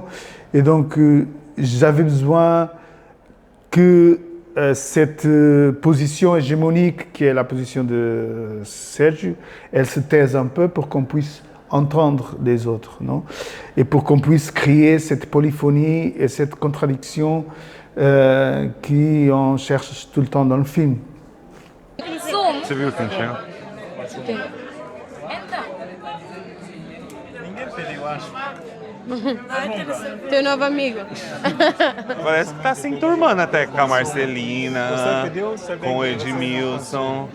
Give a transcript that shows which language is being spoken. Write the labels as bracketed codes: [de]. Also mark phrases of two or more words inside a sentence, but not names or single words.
[fr] Et donc, j'avais besoin que cette position hégémonique, qui est la position de Serge, elle se taise un peu pour qu'on puisse entendre les autres, non? Et pour qu'on puisse créer cette polyphonie et cette contradiction qu'on cherche tout le temps dans le film. [pt] Você viu o que encheu? Teu novo amigo. Parece que tá se enturmando até com a Marcelina, com o Edmilson.